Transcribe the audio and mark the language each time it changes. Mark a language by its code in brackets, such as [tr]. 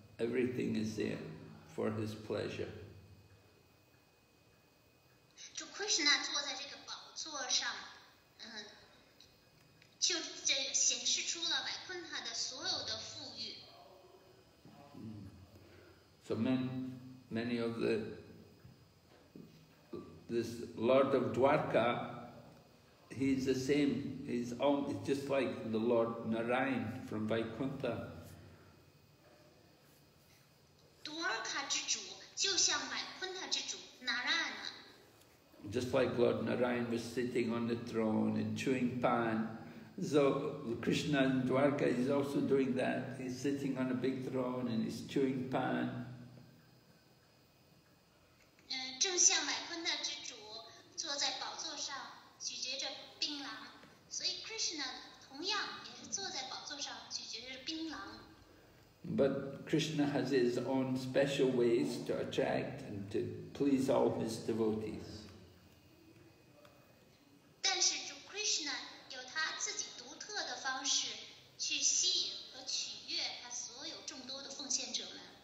[en] Everything is there for his pleasure. [zh] 主 Krishna 坐在这个宝座上，就这显示出了外昆塔的所有的富裕。 [en] So many of this Lord of Dwarka, he's the same. He's just like the Lord Narayan from Vaikuntha. [zh] 杜尔卡之主就像外昆塔之主 Narayana。 [en] Just like Lord Narayan was sitting on the throne and chewing pan, so Krishna in Dwarka is also doing that. He's sitting on a big throne and he's chewing pan. [zh] 正像外昆塔之主坐在宝座上咀嚼着槟榔，所以 Krishna 同样也是坐在宝座上咀嚼着槟榔。 [en] But Krishna has his own special ways to attract and to please all his devotees. [zh] 但是主 Krishna 有他自己独特的方式去吸引和取悦他所有众多的奉献者们。